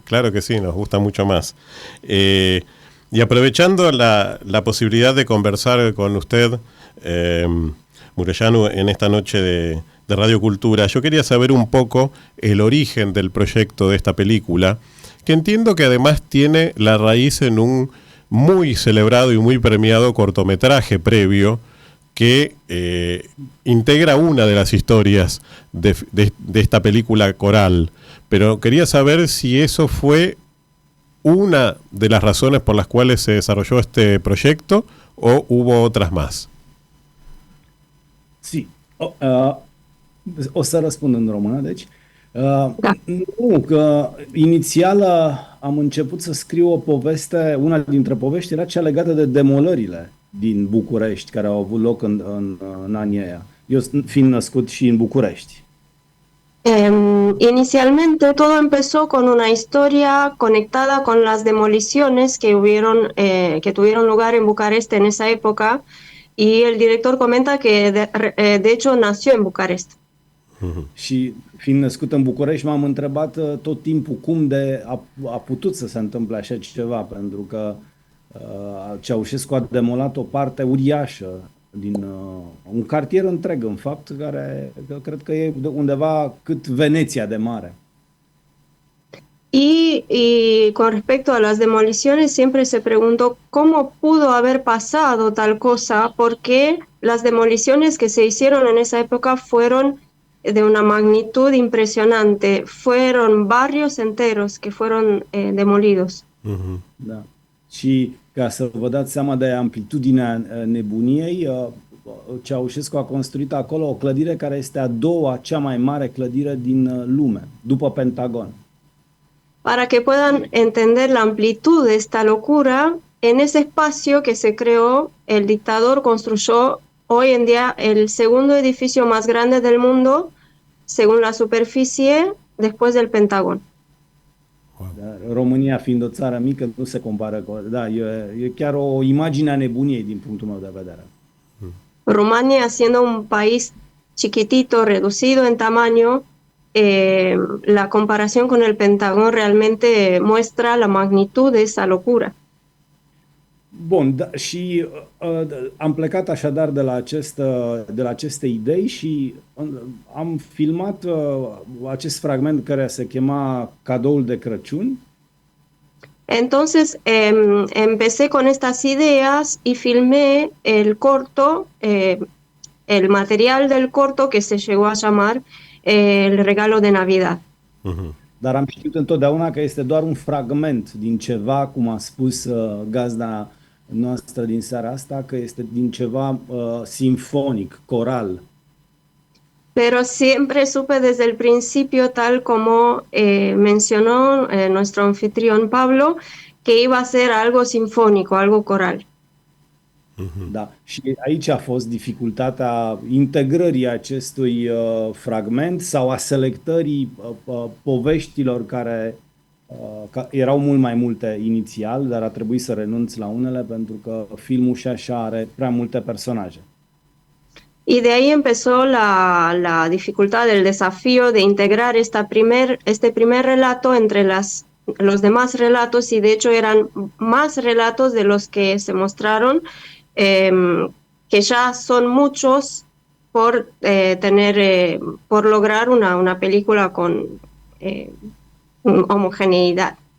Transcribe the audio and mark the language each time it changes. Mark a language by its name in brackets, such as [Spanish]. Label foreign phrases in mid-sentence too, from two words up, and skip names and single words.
[Spanish] claro que sí, nos gusta mucho más. Y aprovechando la posibilidad de conversar con usted, Murellanu, en esta noche de Radio Cultura, yo quería saber un poco el origen del proyecto de esta película, que entiendo que además tiene la raíz en un muy celebrado y muy premiado cortometraje previo que integra una de las historias de esta película coral. Pero quería saber si eso fue una de las razones por las cuales se desarrolló este proyecto o hubo otras más. Sí. [Romanian] O să răspund în română, deci. Da. Nu, că inițial am început să scriu o poveste, una dintre povești era cea legată de demolările din București, care au avut loc în anii aia. Eu fiind născut și în București. [Spanish] Inicialmente todo empezó con una historia conectada con las demoliciones que tuvieron lugar en Bucarest en esa época, y el director comenta que de hecho nació en Bucarest. [Romanian] Și fiind născut în București, m-am întrebat tot timpul cum a putut să se întâmple așa ceva, pentru că Ceaușescu a demolat o parte uriașă din un cartier întreg, în fapt, care cred că e undeva cât Veneția de mare. [Spanish] Y con respecto a las demoliciones, siempre se preguntó cómo pudo haber pasado tal cosa, porque las demoliciones que se hicieron en esa época fueron de una magnitud impresionante. Fueron barrios enteros que fueron demolidos. [Romanian] Da. Și ca să vă dați seama de amplitudinea nebuniei, Ceaușescu a construit acolo o clădire care este a doua cea mai mare clădire din lume, după Pentagon. [Spanish] Para que puedan entender la amplitud de esta locura, en ese espacio que se creó, el dictador construyó hoy en día el segundo edificio más grande del mundo, según la superficie, después del Pentagón. [Romanian] Da, România fiind o țară mică, nu se compară cu... Da, e chiar o imagine a nebuniei din punctul meu de vedere. [Spanish] Rumania, siendo un país chiquitito, reducido en tamaño, la comparación con el Pentagón realmente muestra la magnitud de esa locura. [Romanian] Bun, da, și am plecat așadar de la aceste idei și am filmat acest fragment care se chema Cadoul de Crăciun. [Spanish] Entonces empecé con estas ideas y filmé el corto, el material del corto que se llegó a llamar El regalo de Navidad. [Romanian] Dar am știut întotdeauna că este doar un fragment din ceva, cum a spus gazda noastră din seara asta, că este din ceva simfonic, coral. [Spanish] Pero siempre supe desde el principio, tal como mencionó nuestro anfitrión Pablo, que iba a ser algo sinfónico, algo coral. [Romanian] Da. Și aici a fost dificultatea integrării acestui fragment sau a selectării poveștilor care erau mult mai multe inițial, dar a trebuit să renunț la unele pentru că filmul și așa are prea multe personaje. [Spanish] Y de ahí empezó la dificultad, el desafío de integrar este primer relato entre los demás relatos, y de hecho eran más relatos de los que se mostraron, que ya son muchos por lograr una película con homogeneidad.